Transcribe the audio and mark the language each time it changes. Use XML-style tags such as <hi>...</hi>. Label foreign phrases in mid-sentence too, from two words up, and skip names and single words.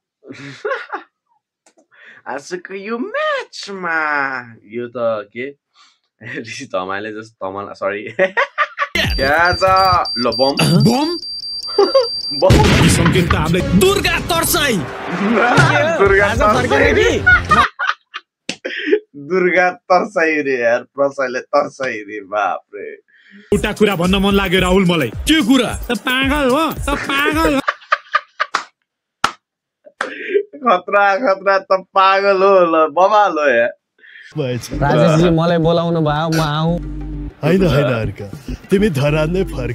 <ne>आजको यो म्याचमा यो त के ऋषि धमालले जस्तो धमाल सरी क्या छ ल बम बम बम संकेत त हामीले दुर्गा तर्साई दुर्गा तर्साई रे यार प्रसाईले तर्साई रे बाप रे एउटा कुरा भन्न मन लाग्यो राहुल मलाई के कुरा त पागल हो खतरा खतरा त पागल हो ल बवाल हो यार राजेश जी मलाई बोलाउनु भयो म आऊ हैन हर्क तिमी धरान नै फर्क</ne>